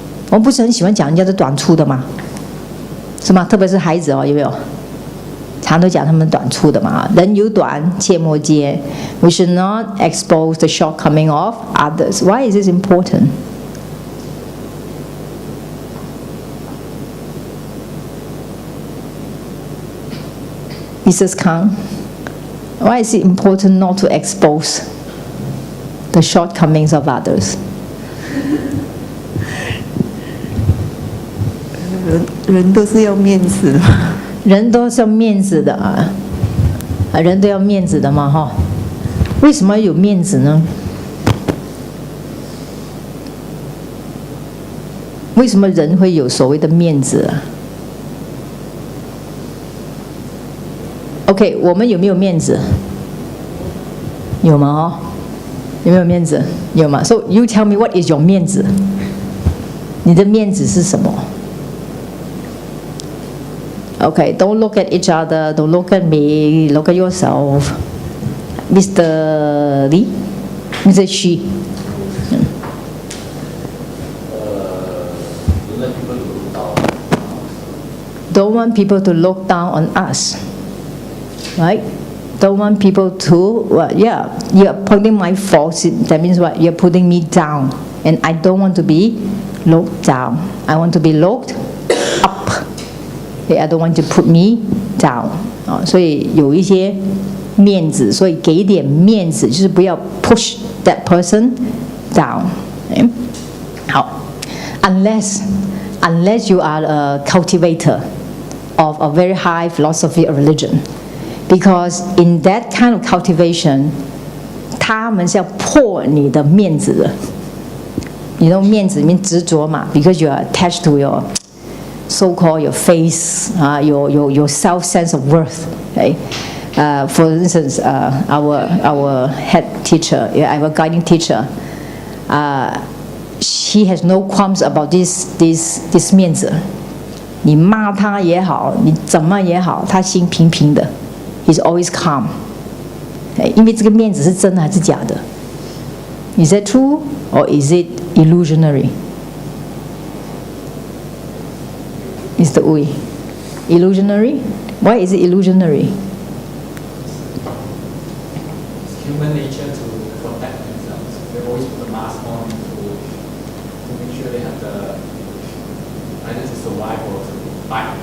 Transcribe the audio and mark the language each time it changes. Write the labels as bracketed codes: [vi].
[zh] 我们不是很喜欢讲人家的短处的吗？是吗？特别是孩子有没有？常都讲他们短处的嘛。人有短，切莫揭. [en] We should not expose the shortcoming of others. Why is this important? Mrs. Kang, why is it important not to expose the shortcomings of others? [zh] 人都是要面子的。人都是要面子的啊，人都要面子的嘛哈。为什么有面子呢？为什么人会有所谓的面子啊 ？ [en] OK， [zh] 我们有没有面子？有吗？哈，有没有面子？有吗 ？ [en] So you tell me what is your 面子？ [zh] 你的面子是什么？ [en] Okay, don't look at each other, don't look at me, look at yourself. Mr. Lee? Mr. Xu? Don't want people to look down on us. Right? Don't want people to, you're pointing my faults, that means what? You're putting me down. And I don't want to be looked down. I want to be looked up. I don't want to put me down. [zh] 所以有一些面子，所以给点面子，就是不要 [en] push that person down. 好 ，unless you are a cultivator of a very high philosophy of religion, because in that kind of cultivation, [zh] 他们是要破你的面子的。你的面子里面执着嘛 [en] ，because you are attached to your so-called your face, your self-sense of worth. Okay? For instance, our head teacher, our guiding teacher, she has no qualms about this 面子。 [zh] 你骂他也好，你怎么也好，他心平平的。 [en] He's always calm. [zh] 因为这个面子是真的还是假的？ [en] Is that true or is it illusionary? Mr. Ui, illusionary? Why is it illusionary? It's human nature to protect themselves. They always put the mask on to make sure they have the either to survive or to fight.